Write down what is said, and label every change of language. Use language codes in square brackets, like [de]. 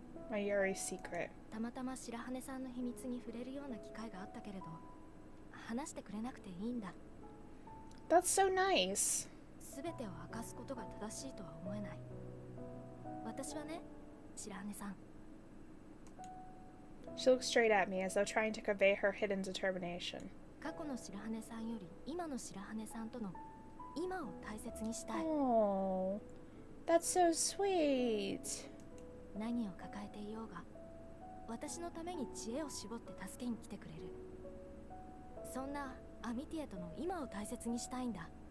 [en] Mayuri's secret. [ja] たまたま白羽さんの秘密に触れるような機会があったけれど、話してくれなくていいんだ。 [en] That's so nice. [ja] 全てを明かすことが正しいとは思えない。私はね、白羽さん。 [en] She looks straight at me as though trying to convey her hidden determination. [ja] 過去の白羽さんより今の白羽さんとの今を大切にしたい。 [en] Oh, that's so sweet. [ja] 何を抱えていようが、私のために知恵を絞って助けに来てくれる。そんなアミティエとの今を大切にしたいんだ。